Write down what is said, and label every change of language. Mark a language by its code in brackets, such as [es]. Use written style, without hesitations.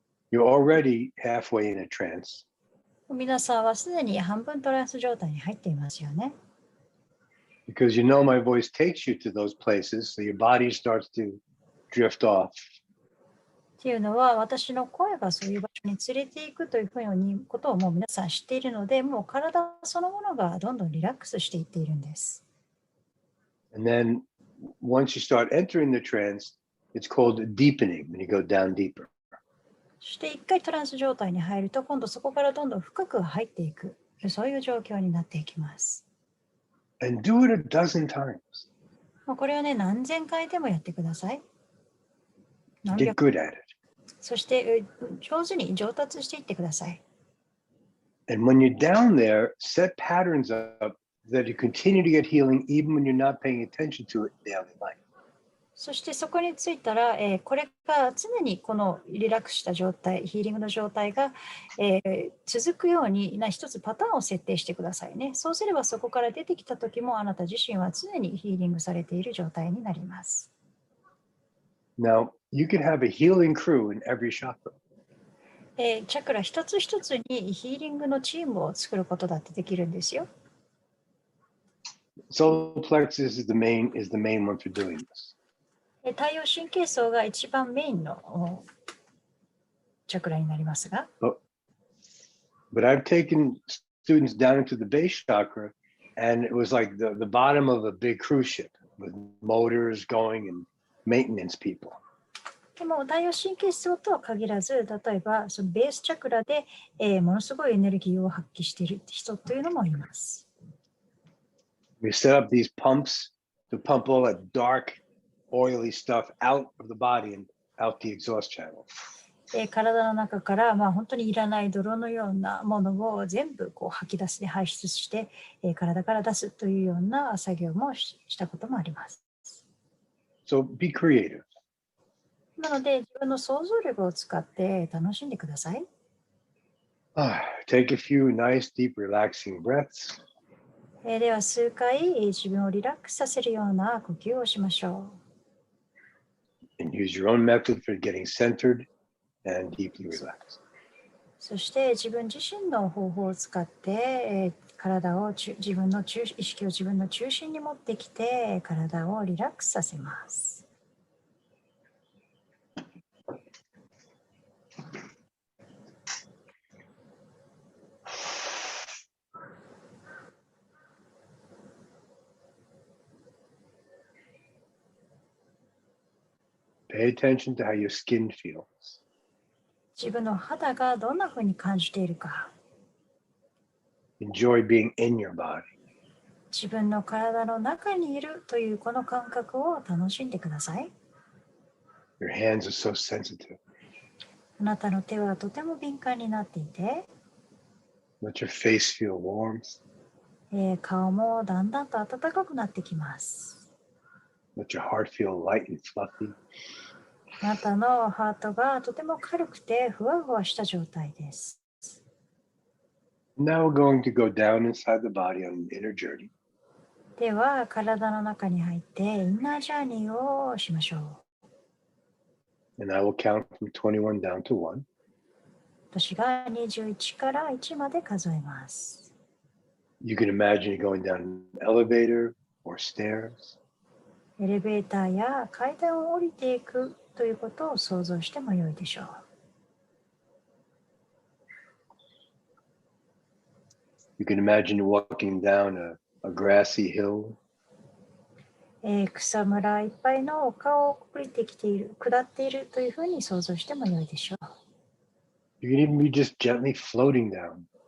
[en] You're already halfway in a trance. [ja] 皆さんはすでに半分トランス状態に入っていますよね。 [en] Because you know my voice takes you to those places, so your body starts to drift off. [ja] っていうのは、私の声がそういう場所に連れていくというふうにことをもう皆さん知っているので、もう体そのものがどんどんリラックスしていっているんです。 [en] And then once you start entering the trance, it's called deepening when you go down deeper. [ja] そして一回トランス状態に入ると、今度そこからどんどん深く入っていく、そういう状況になっていきます。 [en] And do it a dozen times. [ja] これをね、何千回でもやってください。 [en] Get good at it. [ja] そして上手に上達していってください。 [en] And when you're down there, set patterns up that you continue to get healing even when you're not paying attention to it in daily life. [ja] そしてそこに着いたら、これが常にこのリラックスした状態、ヒーリングの状態が、続くように一つパターンを設定してくださいね。そうすればそこから出てきた時もあなた自身は常にヒーリングされている状態になります。 [en] Now, you can have a healing crew in every chakra. [ja] チャクラ一つ一つにヒーリングのチームを作ることだってできるんですよ。 [en] Solar plexus is the main one for doing this. [ja] 太陽神経層が一番メインのチャクラになりますが。 [en] But I've taken students down into the base chakra, and it was like the bottom of a big cruise ship with motors going and maintenance people. [ja] でも太陽神経層とは限らず、例えばそのベースチャクラで、ものすごいエネルギーを発揮している人というのもいます。 [en] We set up these pumps to pump all that dark oily stuff out of the body and out the exhaust channel. [ja] 体の中から、本当にいらない泥のようなものを全部吐き出して排出して、体から出すというような作業もしたこともあります。 [en] So be creative. [ja] なので、自分の想像力を使って楽しんでください。 [en] Take a few nice, deep, relaxing breaths. [ja] では、数回自分をリラックスさせるような呼吸をしましょう。 [en] And use your own method for getting centered and deeply relaxed. [ja] そして自分自身の方法を使って、体を自分の意識を自分の中心に持ってきて体をリラックスさせます。 [en] Pay attention to how your skin feels. [ja] 自分の肌がどんなふうに感じているか。 [en] Enjoy being in your body. [ja] 自分の体の中にいるというこの感覚を楽しんでください。 [en] Your hands are so sensitive. [ja] あなたの手はとても敏感になっていて、 [en] Let your face feel warm. [ja] 顔もだんだんと暖かくなってきます。 [en] Let your heart feel light and fluffy. [ja] あなたのハートがとても軽くてふわふわした状態です。 [en] Now we're going to go down inside the body on an inner journey. [ja] では、体の中に入ってインナージャーニーをしましょう。 [en] And I will count from 21 down to 1. [ja] 私が21から1まで数えます。 [en] You can imagine going down an elevator or stairs. [ja] エレベーターや階段を降りていくということを想像してもよいでしょう。 [en] You can imagine walking down a grassy hill. [ja] 草むらいっぱいの丘を降りてきている、下っているというふうに想像してもよいでしょう。 [en] You can even be just gently floating down.